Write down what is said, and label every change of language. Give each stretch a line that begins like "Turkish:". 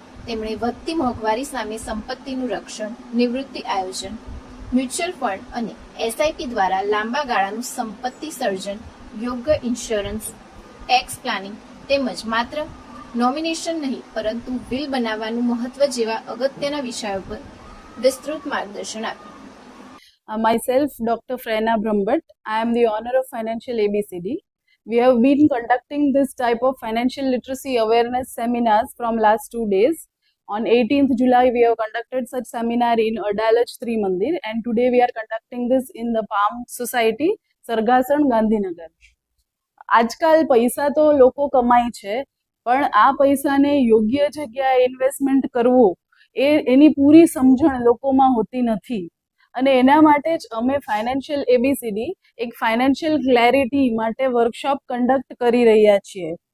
Gujarati: તેમણે વધતી મોંઘવારી સામે સંપત્તિનું રક્ષણ, નિવૃત્તિ આયોજન, મ્યુચ્યુઅલ ફંડ અને એસઆઈપી દ્વારા લાંબા ગાળાનું સંપત્તિ સર્જન, યોગ્ય ઇન્સ્યોરન્સ, ટેક્સ પ્લાનિંગ તેમજ માત્ર નોમિનેશન નહીં પરંતુ વિલ બનાવવાનું મહત્વ જેવા અગત્યના વિષયો પર વિસ્તૃત માર્ગદર્શન આપ્યું।
English: Myself, Dr. Frena Brahmbhatt. I am the owner of Financial ABCD. We have been conducting this type of financial literacy awareness seminars from last 2 days. On 18th July, we have conducted such seminar in Adalaj Trimandir, and today we are conducting this in the Palm Society, Sargasan, Gandhinagar.
Gujarati: આજકાલ પૈસા તો લોકો કમાય છે, પણ આ પૈસાને યોગ્ય જગ્યાએ ઇન્વેસ્ટમેન્ટ કરવું એની પૂરી સમજણ લોકોમાં હોતી નથી। અને એના માટે જ અમે ફાઇનાન્શિયલ એબીસીડી એક ફાઇનાન્શિયલ ક્લેરિટી માટે વર્કશોપ કન્ડક્ટ કરી રહ્યા છીએ।